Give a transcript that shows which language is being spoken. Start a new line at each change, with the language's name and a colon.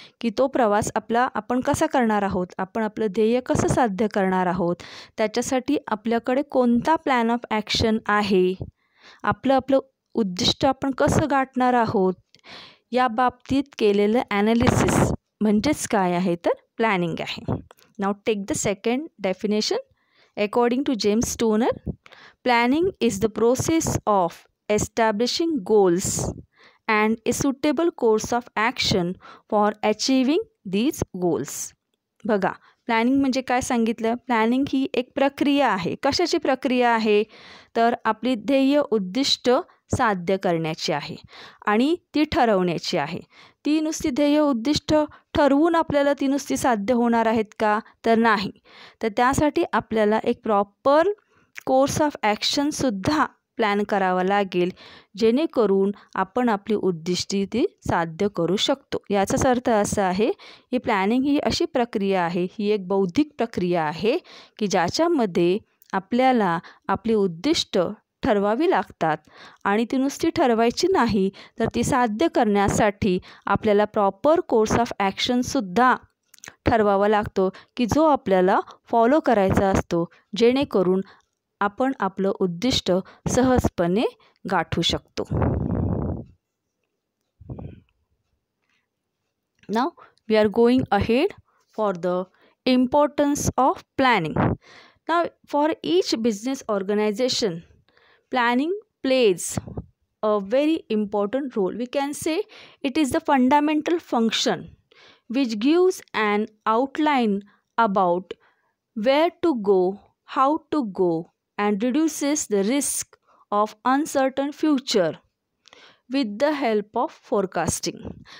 Marathi: की तो प्रवास आपण कसा करणार आहोत, आपण आपलं ध्येय कसं साध्य करणार आहोत, त्याच्यासाठी आपल्याकडे कोणता प्लॅन ऑफ ॲक्शन आहे, आपलं उद्दिष्ट आपण कसं गाठणार आहोत या बाबतीत केलेलं ॲनालिसिस म्हणजेच काय आहे तर प्लॅनिंग आहे.
English: Now take the second definition. According to James Stoner, planning is the process of establishing goals and a suitable course of action for achieving these goals.
Marathi: बघा, प्लॅनिंग म्हणजे काय सांगितलं. प्लॅनिंग ही एक प्रक्रिया आहे. कशाची प्रक्रिया आहे तर आपली ध्येय उद्दिष्ट साध्य करण्याची आहे आणि ती ठरवण्याची आहे. ती नुसती ध्येय उद्दिष्ट ठरवून आपल्याला ती नुसती साध्य होणार आहेत का तर नाही. तर त्यासाठी आपल्याला एक प्रॉपर कोर्स ऑफ ॲक्शनसुद्धा प्लॅन करावा लागेल जेणेकरून आपण आपली उद्दिष्टे ती साध्य करू शकतो. याचाच अर्थ असा आहे की प्लॅनिंग ही अशी प्रक्रिया आहे, ही एक बौद्धिक प्रक्रिया आहे की ज्याच्यामध्ये आपल्याला आपली उद्दिष्ट ठरवावी लागतात आणि ती नुसती ठरवायची नाही तर ती साध्य करण्यासाठी आपल्याला प्रॉपर कोर्स ऑफ ॲक्शनसुद्धा ठरवावा लागतो की जो आपल्याला फॉलो करायचा असतो जेणेकरून आपण आपलं उद्दिष्ट सहजपणे गाठू शकतो.
English: Now we are going ahead for the importance of planning. Now for each business organization, planning plays a very important role. We can say it is the fundamental function which gives an outline about where to go, how to go, and reduces the risk of uncertain future with the help of forecasting.